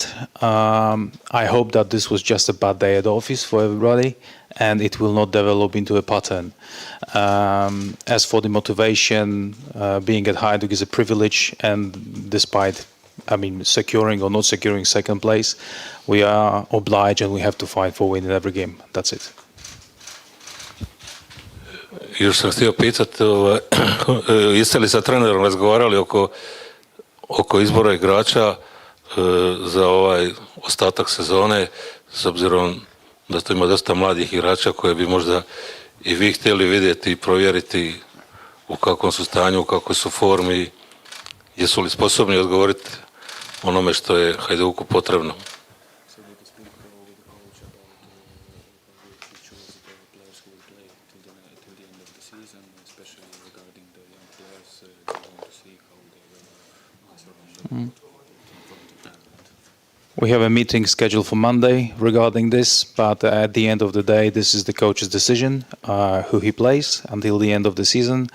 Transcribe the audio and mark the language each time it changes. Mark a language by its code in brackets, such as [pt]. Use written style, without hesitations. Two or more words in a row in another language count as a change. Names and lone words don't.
[en] I hope that this was just a bad day at the office for everybody and it will not develop into a pattern. As for the motivation, being at Hajduk is a privilege, and despite securing or not securing second place, we are obliged and we have to fight for win in every game. That's it. [hr] Još sam htio pitati, jeste li sa trenerom razgovarali oko izbora igrača za ovaj ostatak sezone, s obzirom da tu ima dosta mladih igrača koje bi možda i vi htjeli vidjeti i provjeriti u kakvom su stanju, u kakvoj su formi, jesu li sposobni odgovoriti onome što je Hajduku potrebno? [en] We have a meeting scheduled for Monday regarding this, but at the end of the day, this is the coach's decision, who he plays until the end of the season.